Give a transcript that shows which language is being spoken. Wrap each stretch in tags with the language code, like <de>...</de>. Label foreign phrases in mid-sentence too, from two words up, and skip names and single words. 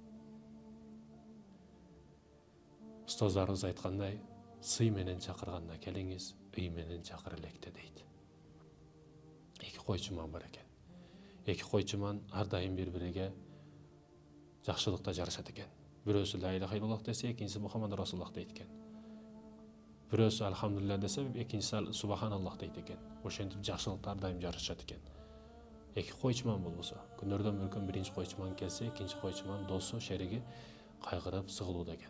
<ky>Устаздарыбыз айткандай, сый менен чакырганда келиңиз, үй менен чакыр электе дейт. Эки койчуман бар экен. Эки койчуман ар дайым бири-бириге жакшылыкта жарашат экен. Бирөөсү</ky> <ar>لا إله إلا الله</ar> <ky>десе, экинчиси</ky> <ar>محمد رسول الله</ar> <ky>дейт экен. Бирөөсү алхамдулилля десе, экинчиси субханаллах дейт экен. Ошентип жакшылыкта ар дайым жарашат экен. Эки койчуман болбосо, күнөрдөн мүмкүн биринчи койчуман келсе, экинчи койчуман досу, шериги кайгырып сыгылууда экен.</ky>